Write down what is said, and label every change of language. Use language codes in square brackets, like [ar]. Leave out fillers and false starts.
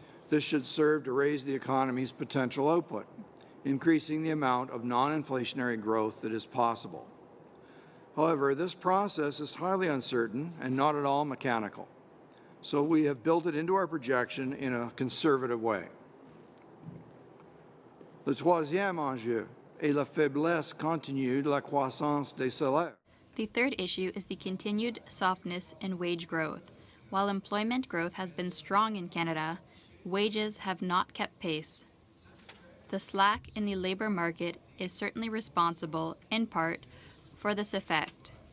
[en] This should serve to raise the economy's potential output, increasing the amount of non-inflationary growth that is possible. However, this process is highly uncertain and not at all mechanical, so we have built it into our projection in a conservative way. [fr] Le troisième enjeu est la faiblesse continue de la croissance des salaires. [en] The third issue is the continued softness in wage growth. While employment growth has been strong in Canada, wages have not kept pace. The slack in the labor market is certainly responsible, in part, for this effect.